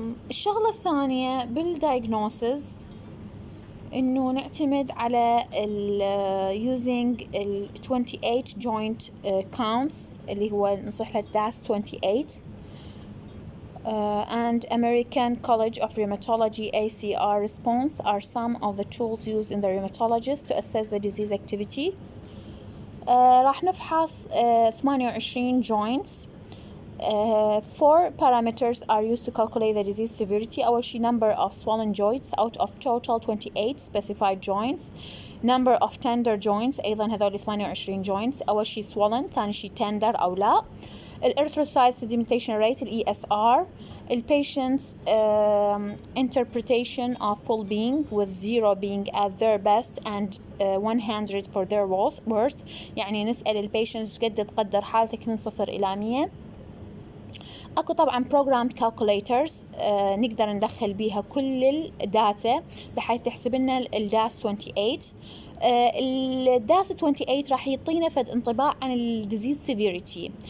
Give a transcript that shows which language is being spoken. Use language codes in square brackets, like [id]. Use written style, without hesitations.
[ar] الشغلة الثانية بالdiagnosis إنه نعتمد على [en] using 28 joint counts [ar] اللي هو نصح له [en] DAS28 and American College of Rheumatology ACR response are some of the tools used in the rheumatologist to assess the disease activity. [ar] راح نفحص 28 joints. [en] 4 parameters are used to calculate the disease severity. [ar] أول شيء [en] number of swollen joints out of total 28 specified joints. number of tender joints [ar] أيضا هذول [en] 28 joints. [ar] أول شيء swollen، ثاني شيء tender أو لا. [en] الارثروسايت sedimentation rate ESR. patient's interpretation of full being with 0 being at their best and 100 for their worst. [ar] يعني نسأل البيشنتس قد تقدر حالتك من 0 إلى 100. اكو طبعا programmed calculators نقدر ندخل بيها كل الداتا بحيث تحسب لنا الداس 28. الداس 28 راح يعطينا فد انطباع عن الديزيز سيفيريتي.